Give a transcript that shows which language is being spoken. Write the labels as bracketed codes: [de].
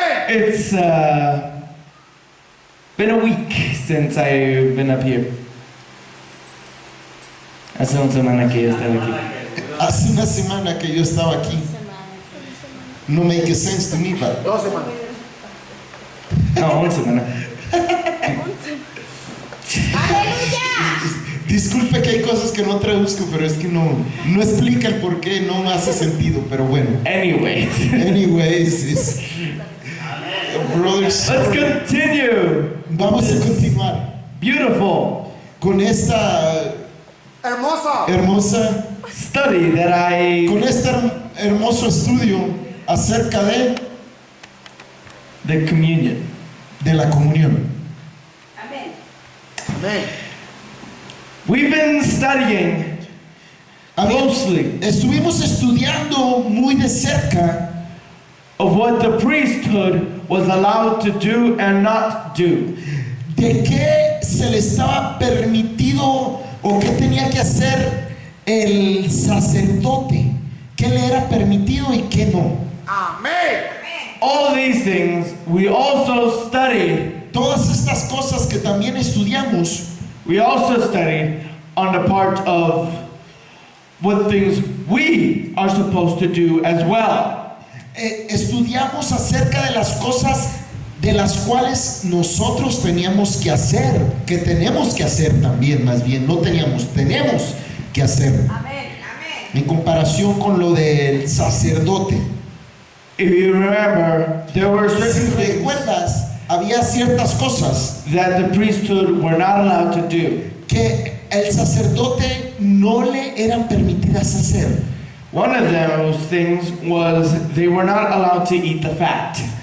[en] It's been a week since I've been up here. [es] Hace una semana que yo estaba aquí. Hace una semana que yo estaba aquí. [en] No make sense to me, but [es] 2 semanas. No, una semana. disculpe que hay cosas que no traduzco, pero es que no explica el por qué, no hace sentido, pero bueno. [en] Anyways, brothers, Let's continue. [es] vamos a continuar [en] Beautiful [es] con esta hermosa, [en] study that [es] con este hermoso estudio acerca [en] the communion. [es] de la comunión. Amén. [en] We've been studying closely [es] Estuvimos estudiando muy de cerca [en] of what the priesthood was allowed to do and not do. [es] de qué se le estaba permitido o qué tenía que hacer el sacerdote, qué le era permitido y qué no. Amén. [en] All these things we also studied. [es] Todas estas cosas que también estudiamos, [en] We also studied on the part of what things we are supposed to do as well. [es] estudiamos acerca de las cosas de las cuales nosotros teníamos que hacer, que tenemos que hacer también, más bien, no teníamos, tenemos que hacer. En comparación con lo del sacerdote. [en] If you remember, there were [es] Si [en] certain things [es] recuerdas, había ciertas cosas [en] that the priesthood were not allowed to do. [es] que el sacerdote no le eran permitidas hacer. [en] One of those things was they were not allowed to eat the fat.